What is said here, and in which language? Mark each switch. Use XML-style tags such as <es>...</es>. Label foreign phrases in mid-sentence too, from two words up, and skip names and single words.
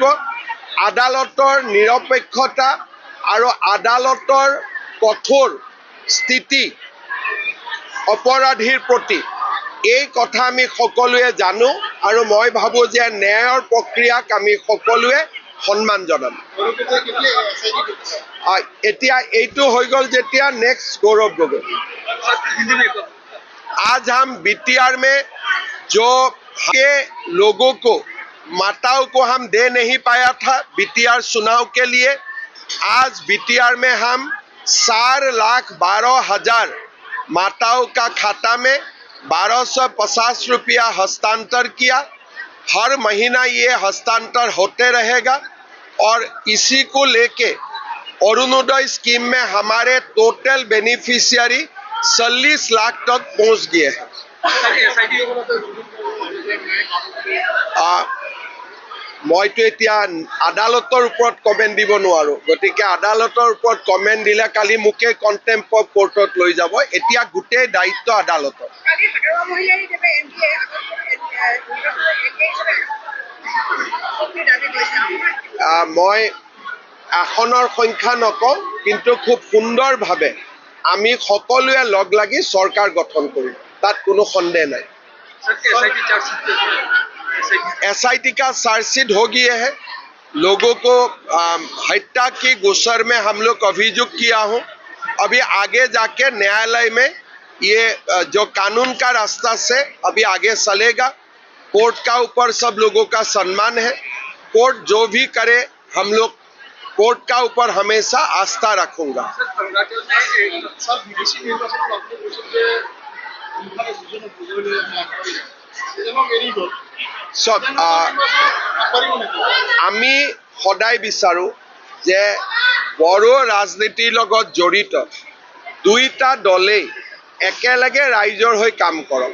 <as>আদালতৰ নিৰপেক্ষতা আৰু আদালতৰ কঠোৰ স্থিতি অপৰাধীৰ প্ৰতি, এই কথা আমি সকলোৱে জানো আৰু মই ভাবোঁ যে ন্যায়ৰ প্ৰক্ৰিয়াক আমি সকলোৱে সন্মান জনাম। এতিয়া এইটো হৈ গ'ল যেতিয়া নেক্সট गौरव गगৈ।</as> <hi>आज हम BTR में जो के लोगों को माताओं को हम दे नहीं पाया था BTR चुनाव के लिए, आज BTR में हम 4,12,000 माताओं का खाता में 1,250 रुपया हस्तांतर किया। हर महीना ये हस्तांतर होते रहेगा और इसी को लेके अरुणोदय स्कीम में हमारे</hi> <en>total beneficiary</en> <hi>40 लाख तक पहुंच गए हैं।</hi> <as>মইতো এতিয়া আদালতৰ ওপৰত কমেণ্ট দিব নোৱাৰোঁ, গতিকে আদালতৰ ওপৰত কমেণ্ট দিলে কালি মোকে</as> <en>contempt of court</en> <as>লৈ যাব। এতিয়া গোটেই দায়িত্ব আদালতৰ। মই আসনৰ সংখ্যা নকওঁ, কিন্তু খুব সুন্দৰভাৱে আমি সকলোৱে লগ লাগি চৰকাৰ গঠন কৰিম, তাত কোনো সন্দেহ নাই।</as> <hi>SIT का चार्जशीट हो गया है। लोगों को हत्या की गोचर में हम लोग अभियुक्त किया हूँ। अभी आगे जाके न्यायालय में ये जो कानून का रास्ता से अभी आगे चलेगा। कोर्ट का ऊपर सब लोगों का सम्मान है। कोर्ट जो भी करे हम लोग कोर्ट का ऊपर हमेशा आस्था रखूंगा।</hi> <as>সব আমি সদায় বিচাৰোঁ যে বড়ো ৰাজনীতিৰ লগত জড়িত দুইটা দলেই একেলগে ৰাইজৰ হৈ কাম কৰক।</as>